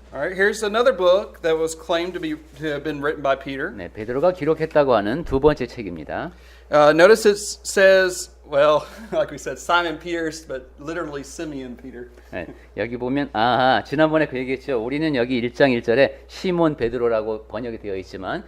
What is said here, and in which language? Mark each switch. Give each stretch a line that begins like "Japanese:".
English: All right, here's another book that was claimed to have been written by Peter.
Korean: 네, 베드로가 기록했다고 하는 두 번째 책입니다.
English: Notice it says, well, like we said, Simon Peter, but literally Simeon Peter.
Korean: 네, 여기 보면 지난번에 그 얘기했죠. 우리는 여기 1장 1절에 시몬 베드로라고 번역이 되어 있지만